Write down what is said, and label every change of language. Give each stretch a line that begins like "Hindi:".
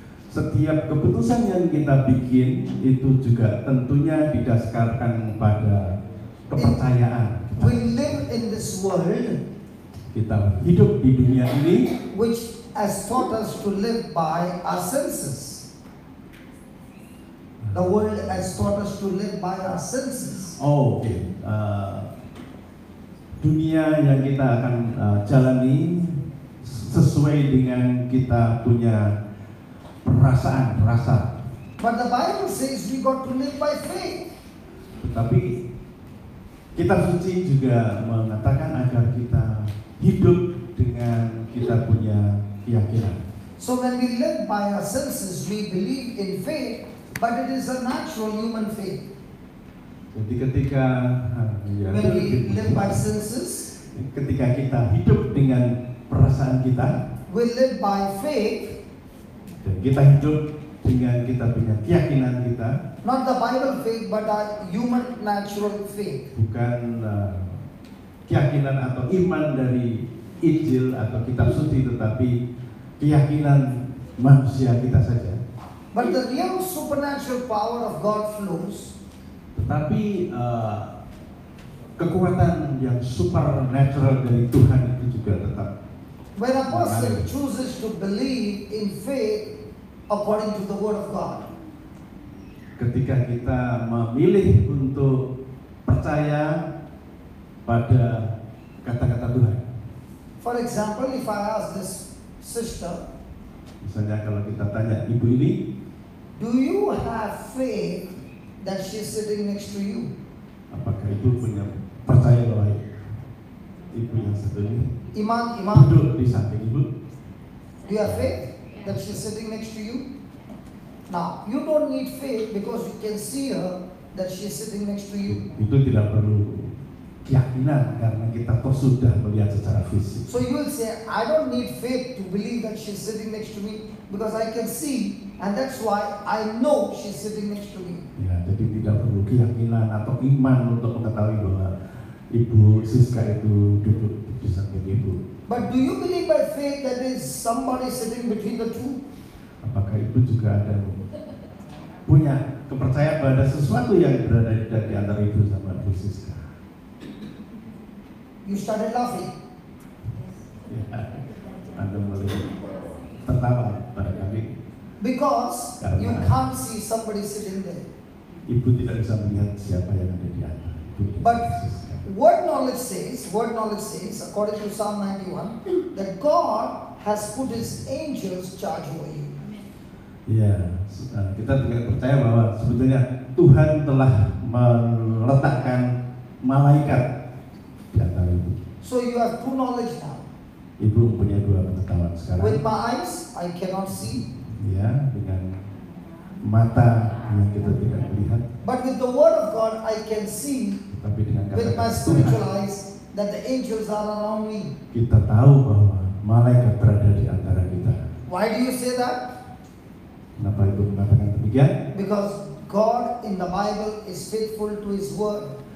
Indonesian: Setiap keputusan yang kita bikin itu juga tentunya didasarkan pada kepercayaan.
English: We live in this world
Indonesian: Kita hidup di dunia ini
English: which has taught us to live by our senses. The world has taught us to live by our senses. Oke.
Indonesian: Dunia yang kita akan jalani sesuai dengan kita punya perasaan, rasa.
English: But the Bible says we got to live by faith.
Indonesian: Tetapi kitab suci juga mengatakan agar kita hidup dengan kita punya keyakinan.
English: So when we live by our senses, we believe in faith, but it is a natural human faith.
Indonesian: Jadi ketika
English: When we live by senses,
Indonesian: ketika kita hidup dengan perasaan kita,
English: we live by faith,
Indonesian: dan kita hidup dengan kita punya keyakinan kita,
English: not the Bible faith, but our human natural faith.
Indonesian: bukan keyakinan atau iman dari Injil atau kitab suci, tetapi keyakinan manusia kita saja.
English: But the real supernatural power of God flows
Indonesian: Tetapi kekuatan yang supernatural dari Tuhan itu juga tetap
English: when a person chooses to believe in faith according to the word of God.
Indonesian: ketika kita memilih untuk percaya pada kata-kata Tuhan.
English: For example, if I ask this sister,
Indonesian: Misalnya kalau kita tanya ibu ini,
English: do you have faith that she's sitting next to you?
Indonesian: apakah ibu punya percaya bahwa ibu yang satu ini Iman, duduk di samping ibu?
English: do you have faith that she's sitting next to you? Now, you don't need faith because you can see her that she's sitting next to you.
Indonesian: Itu tidak perlu keyakinan karena kita toh sudah melihat secara fisik.
English: So you will say, I don't need faith to believe that she's sitting next to me because I can see, and that's why I know she's sitting next to me.
Indonesian: Ya, jadi tidak perlu keyakinan atau iman untuk mengetahui bahwa Ibu Siska itu duduk di samping ibu.
English: But do you believe by faith that there is somebody sitting between the two?
Indonesian: Apakah ibu juga ada punya kepercayaan pada sesuatu yang berada di antara ibu sama Ibu Siska?
English: You started laughing.
Indonesian: Ya, Anda mulai tertawa pada kami.
English: Because you can't see somebody sitting there.
Indonesian: Ibu tidak bisa melihat siapa yang ada di antara.
English: But word knowledge says, according to Psalm 91, that God has put His angels charge over you.
Indonesian: Ya, kita juga percaya bahwa sebetulnya Tuhan telah meletakkan malaikat di antara itu.
English: So you have true knowledge now.
Indonesian: Ibu punya dua pengetahuan sekarang.
English: With my eyes, I cannot see.
Indonesian: Ya, dengan mata yang kita tidak melihat.
English: But with the word of God, I can see.
Indonesian: Tapi dengan
English: With my
Indonesian: kata
English: spiritual
Indonesian: Tuhan,
English: eyes, that the angels are around me.
Indonesian: kita tahu bahwa malaikat berada di antara kita.
English: Why do you say that?
Indonesian: Kenapa ibu mengatakan demikian?
English: Because God in the Bible is faithful to His word.